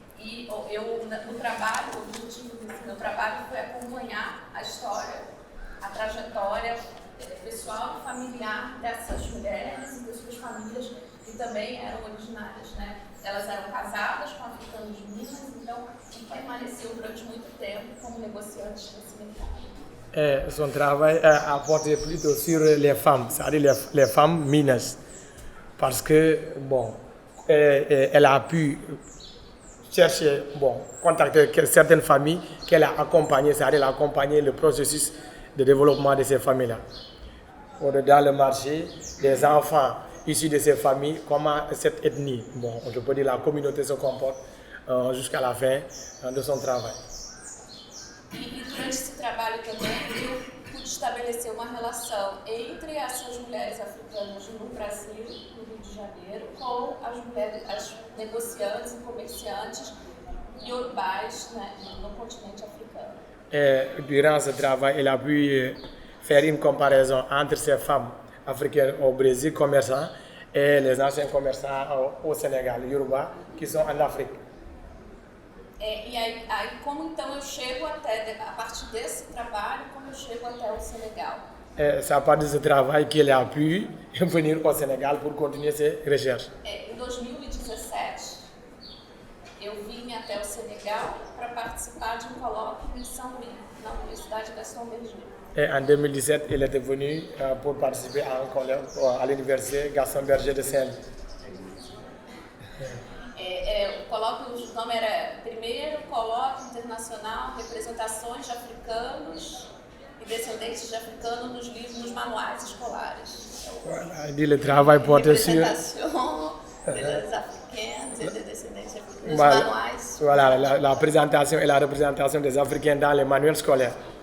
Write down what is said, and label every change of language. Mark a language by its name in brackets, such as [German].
[Portuguese] E no trabalho, o objetivo desse meu trabalho foi acompanhar a história, a trajetória pessoal e familiar dessas mulheres e das suas famílias, que também eram originárias, né? Elas eram casadas com africanos minas, então permaneciam durante muito tempo como negociantes nesse mercado. [French] Son travail a porté plutôt sur les femmes, c'est-à-dire les femmes minas, parce que, bon, elle a pu chercher, bon, contacter certaines familles qu'elle a accompagnées, c'est-à-dire accompagner le processus de développement de ces familles-là. Dans le marché, des enfants issus de ces familles, comment cette ethnie, bon, je peux dire la communauté se comporte jusqu'à la fin de son travail. [Portuguese] E durante esse trabalho também eu pude estabelecer uma relação entre essas mulheres africanas no Brasil, no Rio de Janeiro, com as negociantes e comerciantes iorubás, né, no continente africano. [French] Et durant ce travail, il a pu faire une comparaison entre ces femmes africaines au Brésil, commerçants, et les anciens commerçants au Sénégal, Yoruba, qui sont en Afrique. [Portuguese] E aí, como então eu chego até, a partir desse trabalho, como eu chego até o Senegal? [French] C'est à partir de ce travail qu'il a pu venir au Sénégal pour continuer ses recherches. [Portuguese] Em 2017, eu vim até o Senegal para participar de colóquio em Saint-Louis, na Universidade Gaston Berger. [French] Et en 2017, il était venu pour participer à un colloque à l'université Gaston Berger de Saint-Louis. [Portuguese] O colóquio, o nome era Primeiro Colóquio Internacional Representações de Africanos e Descendentes de Africanos nos livros, nos manuais escolares. [French] Voilà, il dit le travail portait sur... [Portuguese] Representação [French] des Africains et des [Portuguese] Descendentes africanos nos [French] Voilà, [Portuguese] manuais. [French] voilà, la présentation et la représentation des Africains dans les manuels scolaires.